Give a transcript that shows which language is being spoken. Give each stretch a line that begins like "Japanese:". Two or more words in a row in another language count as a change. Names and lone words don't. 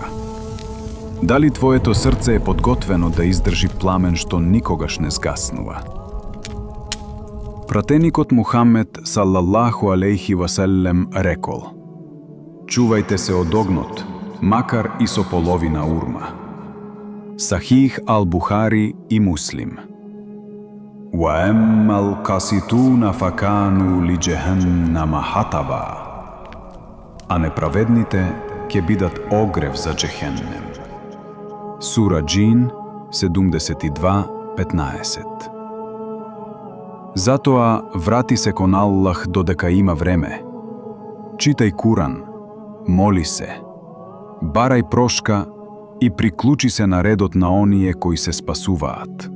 Macedonian: Дали твоето срце е подготвено да издржи пламен што никогаш не згаснува? Пратеникот Мухамед
Arabic: صلى الله عليه وسلم
Macedonian: рекол: чувајте се од огнот, макар и со половина урма. Сахих ал-Бухари и Муслим.
Arabic: وأما القاسطون فكانوا لجهنم حطبا.
Macedonian: А неправедните ќе бидат огрев за Джехеннем. Сура Џин 72:15. Затоа врати се кон Аллах додека има време. Читај Куран, моли се, барај прошка и приклучи се на редот на оние кои се спасуваат.